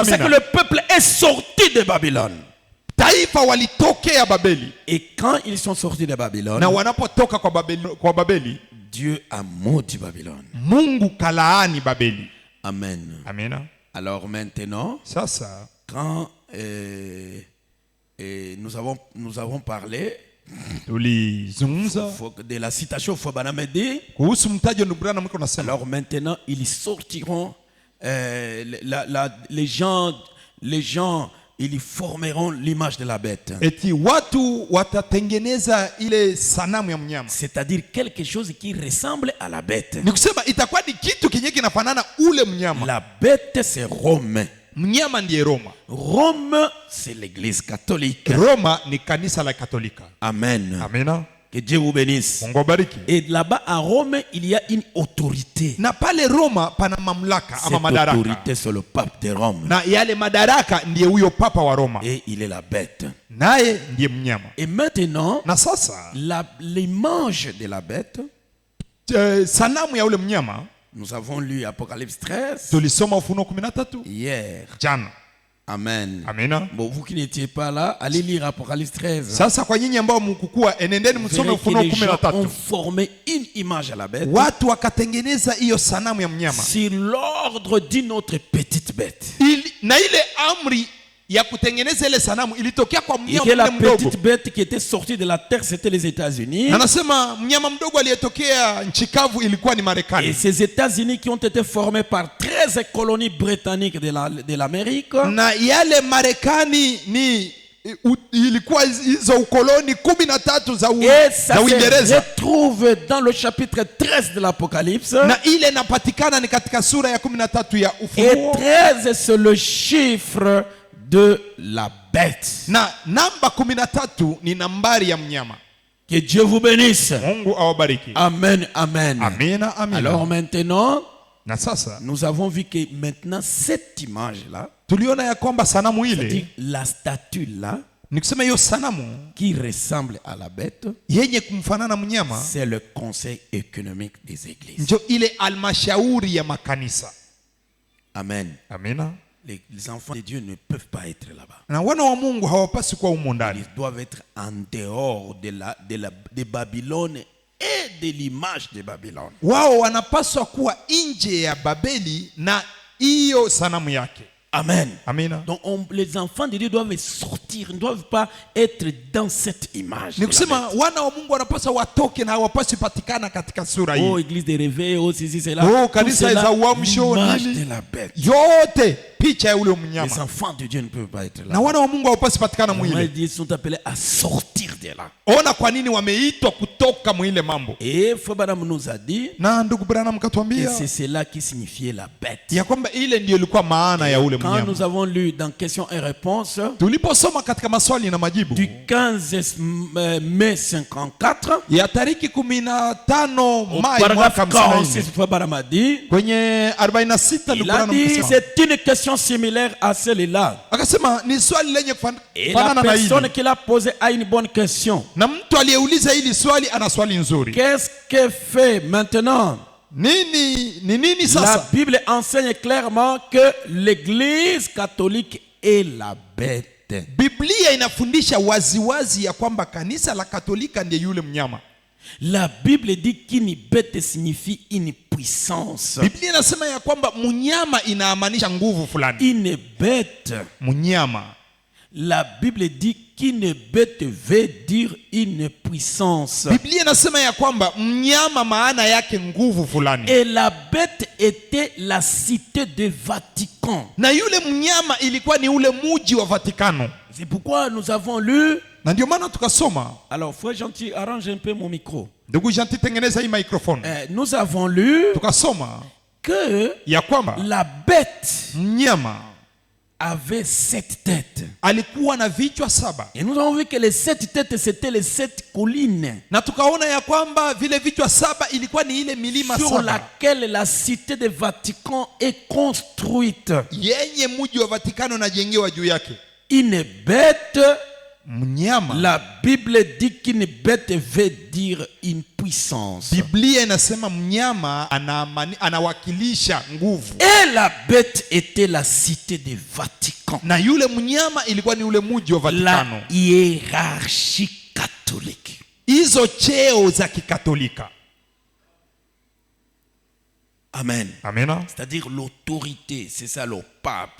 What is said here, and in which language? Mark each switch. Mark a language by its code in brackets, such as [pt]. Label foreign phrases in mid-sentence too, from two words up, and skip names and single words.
[fr] C'est que [sw] Amina. [fr] le peuple est sorti de Babylone. [sw] Taifa walitokea Babeli, [fr] Et quand ils sont sortis de Babylone, [sw] na wanapotoka kwa Babeli, [fr] Dieu a maudit Babylone. [sw] Mungu kalaani Babeli. [fr] Amen. [sw] Amina. [fr] Alors maintenant, [sw] Sasa [fr] quand nous avons parlé [sw] tulizungumza [fr] de la citation Fobanamedi, [sw] kuhusu mtajo ndugu Branham, mko nasema [fr] alors maintenant ils sortiront, les gens, ils formeront l'image de la bête. [sw] eti watu watatengeneza ile sanamu ya mnyama, [fr] C'est-à-dire quelque chose qui ressemble à la bête. [sw] ni kusema itakuwa ni kitu kinye kinafanana ule mnyama. [fr] La bête, c'est Rome. [sw] Mnyama ndiye Roma. [fr] Rome, c'est l'église catholique. [sw] Roma ni kanisa la Katolika. [fr] Amen. [sw] Amina. [fr] Que Dieu vous bénisse. [sw] Mungu abariki. [fr] Et là-bas, à Rome, il y a une autorité. [sw] Na pale Roma pana mamlaka ama [fr] Cette [sw] madaraka, [fr] autorité, c'est le pape de Rome. [sw] na yale madaraka ndiye huyo papa wa Roma, [fr] Et il est la bête. [sw] naye ndiye mnyama. [fr] Et maintenant, [sw] Na sasa [fr] l'image de la bête, [sw] sanamu ya ule mnyama, [fr] nous avons lu Apocalypse 13 [sw] tulisoma Ufunuo 13 [fr] hier. [sw] jana. [fr] Amen. [sw] Amina. [fr] Bon, vous qui n'étiez pas là, allez lire Apocalypse 13. [sw] Sasa kwa nyinyi ambao mkukua, enendeni [fr] Vous [sw] msome [fr] verrez que [sw] Ufunuo [fr] les gens ont [sw] 13. [fr] formé une image à la bête [sw] Watu wakatengeneza hiyo sanamu ya mnyama [fr] sur l'ordre d'une autre petite bête. [sw] na ile amri ya kutengeneza ile sanamu ilitokea kwa [fr] Et [sw] mnyama [fr] que la [sw] mdogo. [fr] petite bête qui était sortie de la terre, c'était les États-Unis. [sw] Na anasema mnyama mdogo aliyetokea nchi kavu ilikuwa ni [fr] Et [sw] Marekani. [fr] ces États-Unis qui ont été formés par 13 colonies britanniques de l'Amérique, [sw] Na yale Marekani ni ilikuwa hizo ukoloni 13 za [fr] et ça se [sw] Uingereza, [fr] retrouve dans le chapitre 13 de l'Apocalypse. [sw] na ile inapatikana ni katika sura ya 13 ya [fr] Et [sw] Ufunuo, [fr] 13, c'est le chiffre de la bête. [sw] na namba 13 ni nambari ya mnyama. [fr] Que Dieu vous bénisse. [sw] Mungu awabariki. [fr] Amen, amen. [sw] Amina, amina. [fr] Alors maintenant, [sw] Na sasa [fr] nous avons vu que maintenant cette image-là, [sw] tuliona ya kwamba sanamu [fr] c'est-à-dire [sw] ile [fr] la statue-là, [sw] Ni kusema hiyo sanamu [fr] qui ressemble à la bête, [sw] yenye kumfanana mnyama [fr] c'est le conseil économique des églises. [sw] ndio ile almashauri ya makanisa. [fr] Amen. [sw] Amina. [fr] Les enfants de Dieu ne peuvent pas être là-bas. [sw] Na wana wa Mungu hawapasi kuwa humo ndani. [fr] Ils doivent être en dehors de Babylone et de l'image de Babylone. [sw] Wao wanapaswa kuwa nje ya Babeli na hiyo sanamu yake. [fr] Amen. [sw] Amina. [fr] Donc les enfants de Dieu doivent sortir, ne doivent pas être dans cette image. [sw] Ni kusema wana wa Mungu wanapaswa watoke na hawapaswi patikana katika sura hii. [fr] Oh, église de réveil, oh ceci c'est là. [sw] Oh, kanisa za uamsho nini? nini? [fr] De la bête. [sw] Yote picha ya ule [fr] Les [sw] mnyama. [fr] enfants de Dieu ne peuvent pas être là. [sw] Na wana wa Mungu hawapaswi patikana mwile. [fr] Ils sont appelés à sortir de là. [sw] Ona kwa nini wameitwa kutoka mwile mambo. [fr] Et Fabadam nous a dit [sw] Na ndugu Branham [fr] que [sw] katuambia [fr] c'est cela qui signifiait la bête. [sw] ya kwamba ile ndio ilikuwa maana ya ule [fr] Quand [sw] mnyama. [fr] nous avons lu dans questions et réponses [sw] Tuliposoma katika maswali na majibu [fr] du 15 mai 54 [sw] ya tariki 15 [fr] au [sw] Mai [fr] paragraphe [sw] mwaka [fr] 46, [sw] 54 [fr] Fabadam a dit, [sw] kwenye 46 [fr] il [sw] ndugu [fr] a [sw] Branham [fr] dit [sw] akasema. [fr] c'est une question similaire à celle-là. [sw] Akasema ni swali lenye [fr] Et la [sw] kufanana na [fr] personne [sw] hili. [fr] qui l'a posé a une bonne question. [sw] Na mtu aliyeuliza hili swali ana swali nzuri. [fr] Qu'est-ce que fait maintenant? [sw] Nini [fr] La [sw] sasa? [fr] Bible enseigne clairement que l'Église catholique est la bête. [sw] Biblia inafundisha waziwazi ya kwamba kanisa la Katolika ndiye yule mnyama. [fr] La Bible dit qu'une bête signifie une puissance. [sw] Biblia inasema ya kwamba mnyama inamaanisha nguvu fulani. [fr] Une bête. [sw] Mnyama. [fr] La Bible dit qu'une bête veut dire une puissance. [sw] Biblia inasema ya kwamba mnyama maana yake nguvu fulani. [fr] Et la bête était la cité de Vatican. [sw] Na yule mnyama ilikuwa ni ule muji wa Vatikano. [fr] C'est pourquoi nous avons lu. [sw] Na ndio maana tukasoma. [fr] Alors, frère gentil, arrange un peu mon micro. [sw] Ndugu gentil, tengeneza hii microphone. [fr] Nous avons lu [sw] Tukasoma [fr] que [sw] ya kwamba [fr] la bête [sw] mnyama [fr] avait 7 têtes. [sw] alikuwa na vichwa 7. [fr] Et nous avons vu que les 7 têtes, c'était les 7 collines [sw] Na tukaona ya kwamba vile vichwa 7 ilikuwa ni ile milima [fr] sur [sw] 7 [fr] laquelle la cité de Vatican est construite. [sw] yenye muji wa Vatikano na jengewa juu yake. [fr] Une bête, [sw] Mnyama. [fr] la Bible dit qu'une bête veut dire une puissance. [sw] Biblia inasema mnyama anawakilisha nguvu. [fr] Et la bête était la cité de Vatican. [sw] Na yule mnyama ilikuwa ni ule muji wa Vatikano. [fr] La hiérarchie catholique. [sw] Hizo cheo za kikatolika. [fr] Amen. [sw] Amena. [fr] C'est-à-dire l'autorité, c'est ça le pape.